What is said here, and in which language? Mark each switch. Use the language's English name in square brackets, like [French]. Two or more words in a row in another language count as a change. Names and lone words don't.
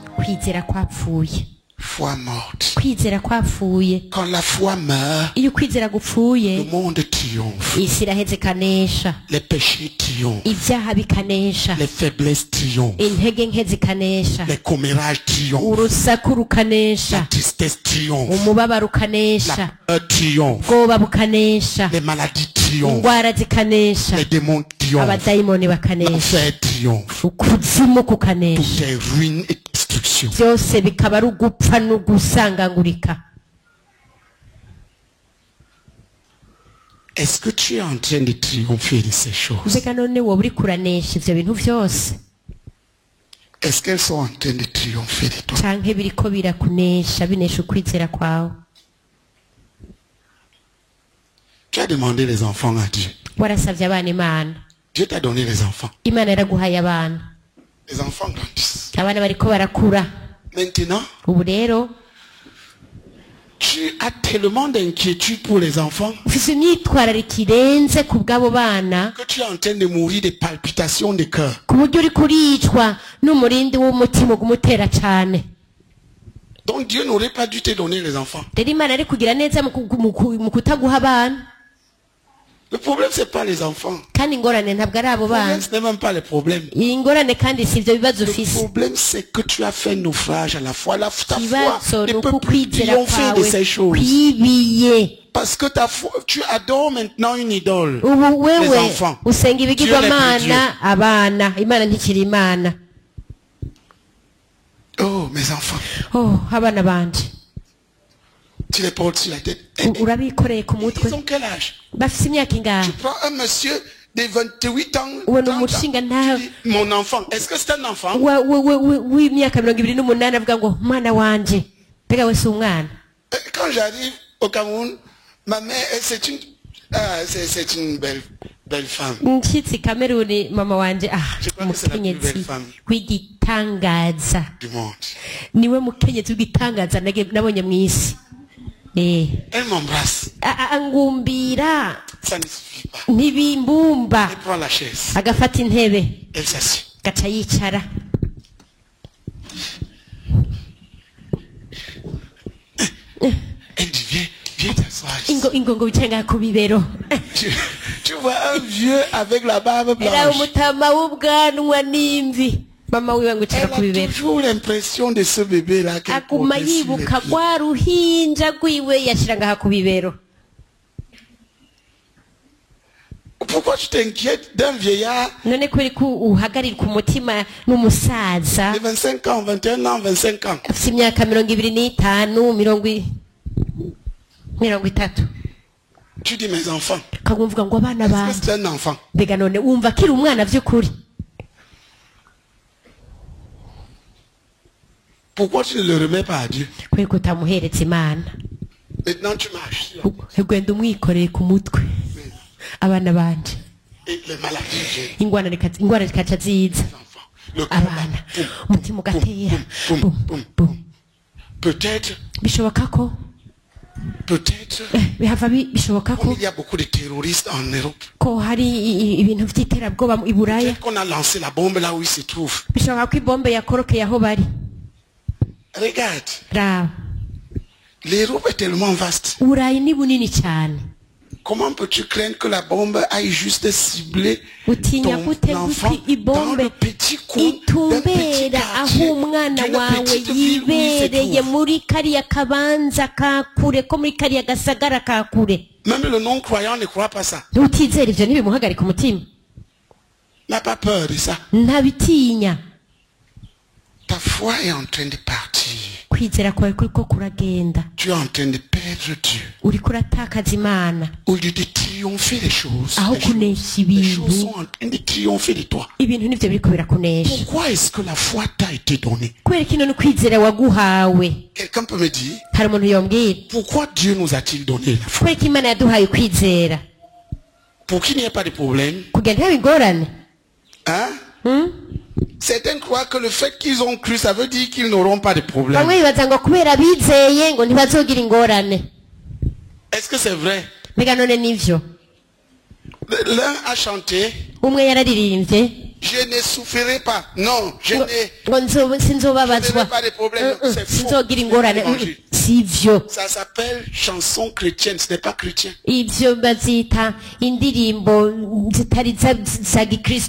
[Rundi] kwizera kwapfuye. [French] Foi morte. [Rundi] Kwizera kwapfuye. [French] Quand la foi meurt, [Rundi] Iyo kwizera gupfuye, [French] le monde triomphe. [Rundi] isi iraheze ikanesha. [French] Les péchés triomphent. [Rundi] Ibyaha bikanesha. [French] Les faiblesses triomphent. [Rundi] Intege nke zikanesha. [French] Les commérages triomphent. [Rundi] Urusaku [French] La [Rundi] rukanesha. [French] tristesse triomphe. [Rundi] Umubabaro ukanesha. [French] La peur triomphe. [Rundi] Ubwoba bukanesha. [French] Les maladies triomphent. [Rundi] Indwara zikanesha. [French] Les démons triomphent. [Rundi] Abadayimoni bakanesha. [French] L'enfer triomphe. [Rundi] Ukuzimu kukanesha. [French] Tout est ruine et destruction. [Rundi] Byose bikaba ari ugupfa no gusangangurika. [French] Est-ce que tu es en train de triompher de ces choses? [Rundi] Mbega none wowe uri kuranesha ivyo bintu vyose? [French] Est-ce qu'elles sont en train de triompher de toi? [Rundi] Canke biriko birakunesha binesha ukwizera kwawe? [French] Tu as demandé les enfants à Dieu. [Rundi] Warasavye abana Imana. [French] Dieu t'a donné les enfants. [Rundi] Imana yaraguhaye abana. [French] Les enfants grandissent. [Rundi] Abana bariko barakura. [French] Maintenant, [Rundi] Ubu rero [French] tu as tellement d'inquiétude pour les enfants [Rundi] ufise imyitwarariko irenze ku bw'abo bana [French] que tu es en train de mourir de palpitations de cœur. [Rundi] ku buryo uri kuricwa n'umurindi w'umutima ugumutera cane. [French] Donc Dieu n'aurait pas dû te donner les enfants. [Rundi] Rero Imana ari kugira neza mu kutaguha abana. [French] Le problème, c'est pas les enfants. [Rundi] Kandi ingorane ntabwo ari abo [French] Le problème, [Rundi] bana. [French] ce n'est même pas le problème. [Rundi] Iyi ngorane kandi si ivyo bibazo [French] Le [Rundi] ufise. [French] problème, c'est que tu as fait naufrage à la fois. Ta foi [Rundi] Ikibazo [French] ne [Rundi] ni [French] peut plus [Rundi] ukwizera [French] triompher de [Rundi] kwawe [French] ces choses. [Rundi] kwibiye. [French] Parce que ta foi, tu adores maintenant une idole. [Rundi] Ubu [French] Les [Rundi] wewe [French] enfants. [Rundi] usenga ibigirwamana [French] Dieu n'est plus [Rundi] abana. Imana ntikiri Imana. [French] Oh, mes enfants. [Rundi] Oh, abana banje. [French] Tu les portes sur la tête. [Rundi] Urabikoreye ku mutwe. [French] Ils ont quel âge? [Rundi] Bafise imyaka ingahe? [French] Tu prends un monsieur de 28 ans, [Rundi] Uwe [French] 30 ans. [Rundi] n'umushinga [French] Tu [Rundi] ntawe [French] dis, mon enfant, est-ce que c'est un enfant? [Rundi] w'imyaka 28 avuga ngo mwana wanje. Mbega we si umwana? [French] Quand j'arrive au Cameroun, ma mère, c'est une belle femme. [Rundi] Nshitsi Kameruni mama wanje [French] Je crois que c'est la plus belle [Rundi] mukenyezi [French] femme [Rundi] w'igitangaza. [French] du monde. [Rundi] Niwe mukenyezi w'igitangaza nabonye mw'isi. [French] Elle m'embrasse. [Rundi] Angumbira [French] Ça ne suffit pas. [Rundi] ntibimbumba. [French] Elle prend la chaise. [Rundi] Agafata intebe [French] Elle s'assied. [Rundi] gaca yicara. [French] Elle dit, viens t'asseoir ici. [Rundi] Ingo wicaye ngaha ku bibero. [French] Tu vois un vieux avec la barbe [Rundi] Era [French] blanche. [Rundi] umutama w'ubwanwa n'imvi. Mama wiwe ngo [French] Elle [Rundi] icara ku [French] a [Rundi] bibero. [French] toujours l'impression de ce bébé-là qu'elle [Rundi] Aguma [French] portait sur les [Rundi] yibuka [French] pieds. [Rundi] rwa ruhinja rwiwe yashira ngaha ku bibero. [French] Pourquoi tu t'inquiètes d'un vieillard [Rundi] None kweri ko uhagarirwa umutima n'umusaza [French] de 25 ans, 21 ans, 25 ans? [Rundi] afite imyaka 25, 30. [French] Tu dis mes enfants. [Rundi] Kagumvuga ngo abana [French] Est-ce [Rundi] banje. [French] que c'est un enfant? [Rundi] Mbega none wumva akiri umwana vy'ukuri? [French] Pourquoi tu ne le remets pas à Dieu? [Rundi] Kweri ko utamuhereza Imana. [French] Maintenant tu marches. [Rundi] Ugenda umwikoreye ku mutwe. Abana banje. [French] Et les maladies viennent. [Rundi] Ingwara zikaca ziza. [French] Le cœur [Rundi] Abana. [French] bat. [Rundi] Umutima ugatera. [French] Boum, [Rundi] Bum, [French] boum, [Rundi] bum. [French] Peut-être, [Rundi] Bishoboka ko bihava bishoboka ko [French] comme il y a beaucoup de terroristes en Europe, [Rundi] ko hari ibintu vy'iterabwoba i Buraya. [French] peut-être qu'on a lancé la bombe là où il se trouve. [Rundi] Bishoboka ko ibombe yakorokeye aho bari. [French] Regarde, [Rundi] Raba. [French] l'Europe est tellement vaste. [Rundi] Burayi ni bunini cyane. [French] Comment peux-tu craindre que la bombe aille juste cibler [Rundi] Utinya [French] ton [Rundi] gute [French] enfant [Rundi] guti [French] dans le [Rundi] ibombe [French] petit coin d'un petit [Rundi] itumbera [French] quartier, [Rundi] aho umwana [French] d'une [Rundi] wawe [French] petite ville où il se [Rundi] yibereye [French] trouve? [Rundi] muri kariya kabanza ka kure ko muri kariya gasagara ka kure. [French] Même le non-croyant ne croit pas ça. [Rundi] Utizera ivyo ntibimuhagarika umutima. [French] N'a pas peur de ça. [Rundi] Ntabitinya. [French] Ta foi est en train de partir. [Rundi] Kwizera kwawe kuriko kuragenda. [French] Tu es en train de perdre Dieu. [Rundi] Uriko uratakaza Imana. [French] Au lieu de triompher les choses, [Rundi] Aho [French] les choses [Rundi] kunesha [French] sont [Rundi] ibintu. [French] en train de triompher de toi. [Rundi] Ibintu nivyo biriko birakunesha. [French] Pourquoi est-ce que la foi t'a été donnée? [Rundi] Kubera kino ni kwizera waguhawe. [French] Quelqu'un peut me dire, [Rundi] Hari umuntu yombwira. [French] pourquoi Dieu nous a-t-il donné la foi? [Rundi] Kubera ko Imana yaduhaye kwizera. [French] Pour qu'il n'y ait pas de problème. [Rundi] Kugira ntihabe ingorane. [French] Hein? Certains croient que le fait qu'ils ont cru, ça veut dire qu'ils n'auront pas de problème. [Rundi] Bamwe bibaza ngo kubera bizeye ngo ntibazogira ingorane. [French] Est-ce que c'est vrai? [Rundi] Mbega none nivyo. [French] L'un a chanté, [Rundi] Umwe yararirimbye [French] Je ne souffrirai pas. Non, je [Rundi] ngo [French] n'ai [Rundi] sinzobabazwa [French] pas de problème. C'est faux. [Rundi] sinzogira ingorane sivyo. [French] Ça s'appelle chanson chrétienne, ce n'est pas chrétien. [Rundi] Ivyo bazita indirimbo zitari za gikristo.